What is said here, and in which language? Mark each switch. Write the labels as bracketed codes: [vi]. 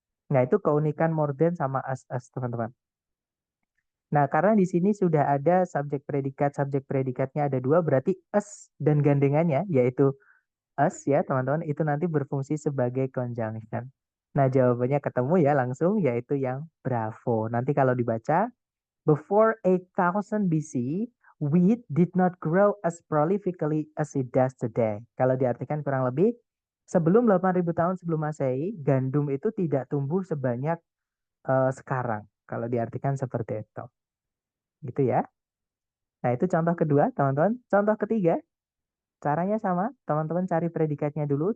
[id] Nah, itu keunikan more than sama as, teman-teman. Nah, karena di sini sudah ada subjek predikatnya ada dua, berarti as dan gandengannya, yaitu as ya, teman-teman, itu nanti berfungsi sebagai conjunction. Nah, jawabannya ketemu ya langsung, yaitu yang bravo. Nanti kalau dibaca, [en] before 8000 BC, wheat did not grow as prolifically as it does today. [id] Kalau diartikan kurang lebih, sebelum 8000 tahun sebelum Masehi, gandum itu tidak tumbuh sebanyak sekarang. Kalau diartikan seperti itu. Gitu ya. Nah, itu contoh kedua, teman-teman. Contoh ketiga, caranya sama. Teman-teman cari predikatnya dulu.